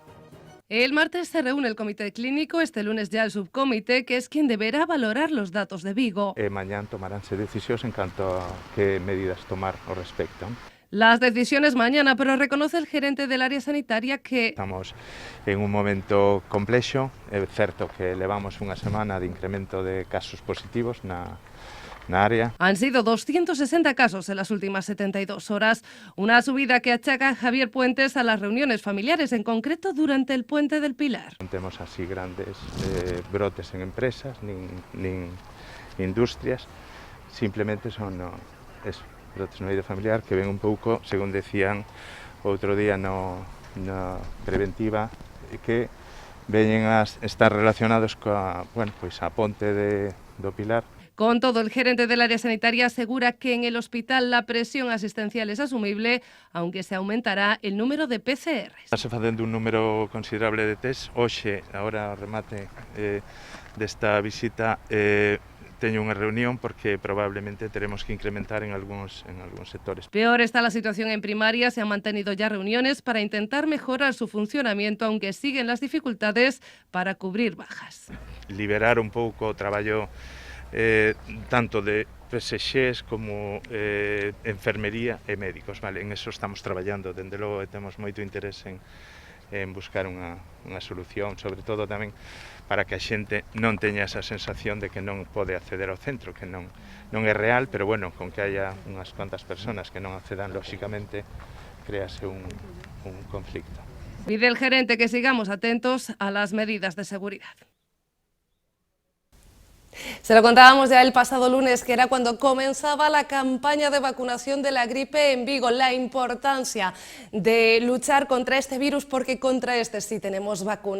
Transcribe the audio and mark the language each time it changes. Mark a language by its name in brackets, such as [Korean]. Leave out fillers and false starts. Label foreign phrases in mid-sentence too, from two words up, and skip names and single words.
[Spanish] El martes se reúne el comité clínico, este lunes ya el subcomité, que es quien deberá valorar los datos de Vigo. [Galician] Mañana tomaránse decisións en canto a que medidas tomar ao respecto. [Spanish] Las decisiones mañana, pero reconoce el gerente del área sanitaria que [Galician] Estamos en un momento complexo, é certo que levamos unha semana de incremento de casos positivos na área. [Spanish] han sido 260 casos en las últimas 72 horas, una subida que achaca Javier Puentes a las reuniones familiares, en concreto durante el Puente del Pilar. [Galician] Non temos así grandes brotes en empresas, nin industrias, simplemente son eso, brotes no eido familiar que ven un pouco, según decían outro día na preventiva, que veñen a estar relacionados coa, pois a ponte do Pilar. [Spanish] Con todo, el gerente del área sanitaria asegura que en el hospital la presión asistencial es asumible, aunque se aumentará el número de PCR. [Galician] Estase facendo un número considerable de test. Hoxe, agora ao remate desta visita, teño unha reunión porque probablemente teremos que incrementar en algúns sectores. [Spanish] Peor está la situación en primaria. Se han mantenido ya reuniones para intentar mejorar su funcionamiento, aunque siguen las dificultades para cubrir bajas. [Galician] Liberar un pouco o traballo tanto de PSXs como enfermería e médicos, vale? En eso estamos traballando, dende logo temos moito interés en buscar unha solución, sobre todo tamén para que a xente non teña esa sensación de que non pode acceder ao centro, que non é real, pero bueno, con que haya unhas cuantas personas que non accedan, lóxicamente, créase un conflicto. [Spanish] Pide el gerente que sigamos atentos a las medidas de seguridad. Se lo contábamos ya el pasado lunes, que era cuando comenzaba la campaña de vacunación de la gripe en Vigo, la importancia de luchar contra este virus, porque contra este sí tenemos vacuna.